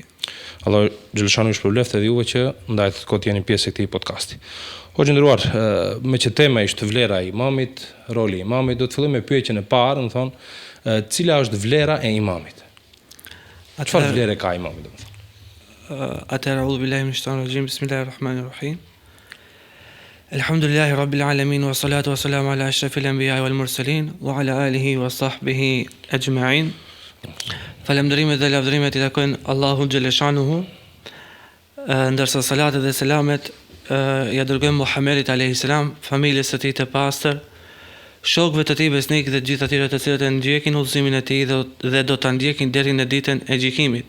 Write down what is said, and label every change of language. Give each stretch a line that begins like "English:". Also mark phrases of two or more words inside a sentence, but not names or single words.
Albanian: Allah xhelashanu ju shpërblet edhe juve që ndajt kot jeni pjesë e këtij podcasti. Hoxha i nderuar, me që tema ishte vlera e imamit, roli i imamit, do të fillojmë me pyetjen e parë, do të thonë, cila është vlera e imamit? Çfarë vlere ka imami do të thonë?
Arabic: أعوذ بالله من الشيطان الرجيم بسم الله الرحمن الرحيم الحمد لله رب العالمين والصلاة والسلام على أشرف الأنبياء والمرسلين وعلى آله وصحبه أجمعين.
Albanian: Falënderimet dhe lavdërimet i takojnë Allahut xhaleshanuhu, ndërsa salatet dhe selamet ja dërgojmë Muhamedit
Arabic: عليه السلام,
Albanian: familjes së tij të pastër, shokëve të tij besnik dhe gjithë atyre të cilët e ndjekin udhëzimin e tij dhe do ta ndjekin deri në ditën e gjykimit.